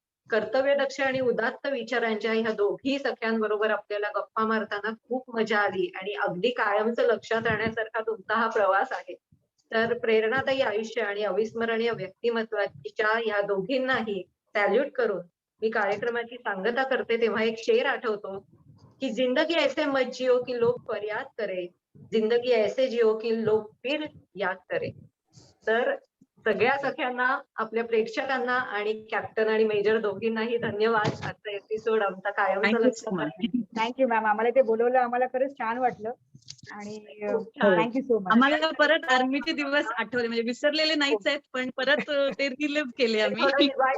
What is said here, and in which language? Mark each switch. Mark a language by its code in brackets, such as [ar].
[mr] कर्तव्यदक्ष आणि उदात्त विचारांच्या ह्या दोघी सख्यांबरोबर आपल्याला गप्पा मारताना खूप मजा आली आणि अगदी कायमचं लक्षात राहण्यासारखा तुमचा हा प्रवास आहे. तर प्रेरणादायी आयुष्य आणि अविस्मरणीय व्यक्तिमत्वाच्या ह्या दोघींनाही सॅल्यूट करून मी कार्यक्रमाची सांगता करते. तेव्हा एक शेर आठवतो की [hi] जिंदगी ऐसे मत जियो की लोग फरियाद करे, जिंदगी ऐसे जियो की लोग फिर याद करे. [mr] तर सगळ्या सख्यांना, आपल्या प्रेक्षकांना आणि कॅप्टन आणि मेजर दोघींनाही धन्यवाद. आजचा एपिसोड आमचा कायमचा लक्षात. थँक्यू मॅम, आम्हाला ते बोलवलं, आम्हाला खरंच छान वाटलं आणि [en] Thank you so much. [mr] आम्हाला परत आर्मीचे दिवस आठवले, म्हणजे विसरलेले नाहीच आहेत, पण परत ते रिलिव्ह केले आम्ही.